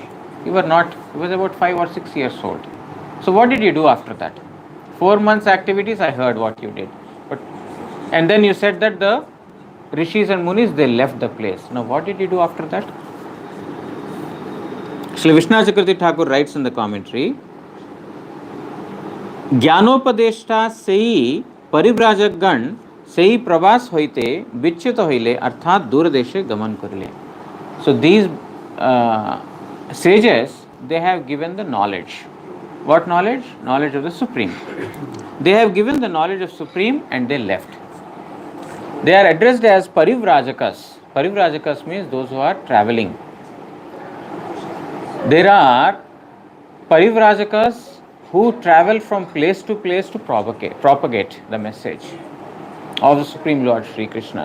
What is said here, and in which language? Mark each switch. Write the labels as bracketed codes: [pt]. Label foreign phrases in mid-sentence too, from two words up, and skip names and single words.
[en] You was about 5 or 6 years old. So what did you do after that? 4 months activities, I heard what you did. And then you said that the rishis and munis, they left the place. Now what did you do after that? Shri Vishnu Chakravarti Thakur writes in the commentary, [bn] জ্ঞানোপদেষ্টা সেই পরিব্রাজকগণ সেই প্রবাস হইতে বিচ্যুত হইলে অর্থাৎ দূর দেশে গমন করিলে. [en] So these sages, they have given the knowledge. What knowledge? Knowledge of the Supreme. They have given the knowledge of Supreme and they left. They are addressed as Parivrajakas. Parivrajakas means those who are traveling. There are Parivrajakas who travel from place to place to propagate the message of the Supreme Lord Sri Krishna.